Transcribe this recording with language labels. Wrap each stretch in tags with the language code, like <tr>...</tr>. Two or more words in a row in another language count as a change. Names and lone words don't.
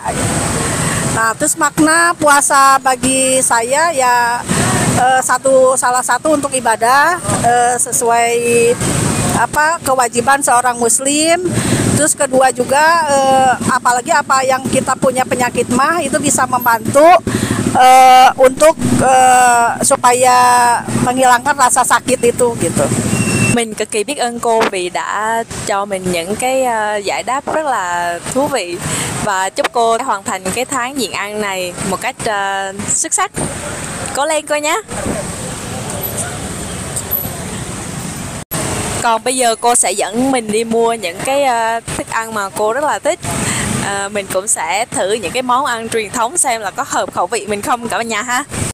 <id>Nah, terus makna puasa bagi saya ya salah satu untuk ibadah, sesuai kewajiban seorang muslim. Terus kedua juga apalagi apa yang kita punya penyakit mah itu bisa membantu untuk supaya menghilangkan rasa sakit itu gitu.</id> <vi>Mình cực kỳ biết ơn cô vì đã cho mình những cái giải đáp rất là thú vị, và chúc cô hoàn thành cái tháng nhịn ăn này một cách xuất sắc. Cố lên cô nhé. Còn bây giờ cô sẽ dẫn mình đi mua những cái thức ăn mà cô rất là thích. Mình cũng sẽ thử những cái món ăn truyền thống xem là có hợp khẩu vị mình không cả nhà ha.</vi>